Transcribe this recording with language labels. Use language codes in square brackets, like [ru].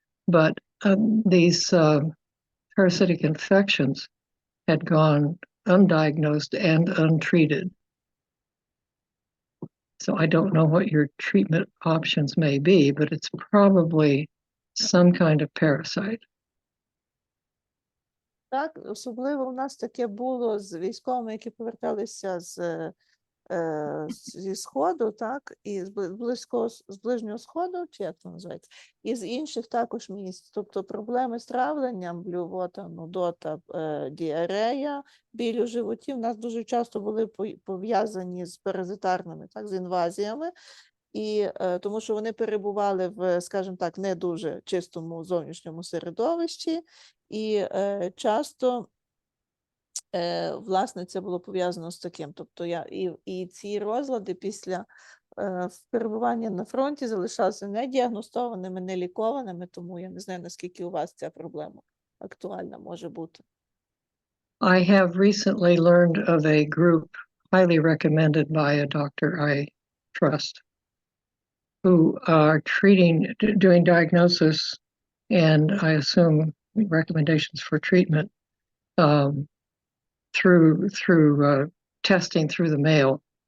[en] But these parasitic infections had gone undiagnosed and untreated. So I don't know what your treatment options may be, but it's probably some kind of parasite. [uk] Так, особливо у нас таке було з військовими, які поверталися з зі Сходу, так, і з Ближнього Сходу, чи як це називається, і з інших також місць. Тобто проблеми з травленням, блювота, нудота, діарея, біль у животі в нас дуже часто були пов'язані з паразитарними, так, з інвазіями, і тому що вони перебували в, скажімо так, не дуже чистому зовнішньому середовищі, і часто власне, це було пов'язано з таким. Тобто і ці розлади після перебування на фронті залишалися недіагностованими, нелікованими, тому я не знаю, наскільки у вас ця проблема актуальна може бути. [en] I have recently learned of a group highly recommended by a doctor I trust who are doing diagnosis and I assume recommendations for treatment through testing through the mail.